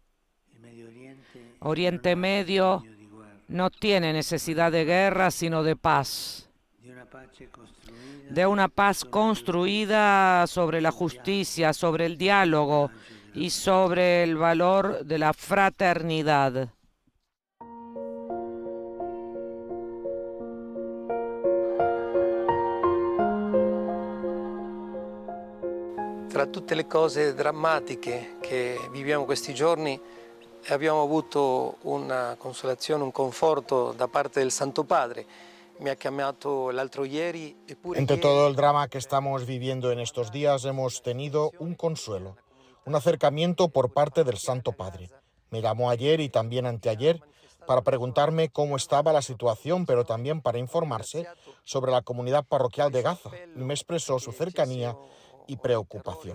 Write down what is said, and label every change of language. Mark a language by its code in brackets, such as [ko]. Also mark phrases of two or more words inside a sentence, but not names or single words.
[es] Oriente Medio no tiene necesidad de guerra, sino de paz. De una paz construida sobre la justicia, sobre el diálogo y sobre el valor de la fraternidad. [it] Tra tutte le cose drammatiche che viviamo questi giorni abbiamo avuto una consolazione, un conforto da parte del Santo Padre. Me ha chiamato l'altro ieri. [es] Entre todo el drama que estamos viviendo en estos días hemos tenido un consuelo, un acercamiento por parte del Santo Padre. Me llamó ayer y también anteayer para preguntarme cómo estaba la situación, pero también para informarse sobre la comunidad parroquial de Gaza, y me expresó su cercanía y preocupación.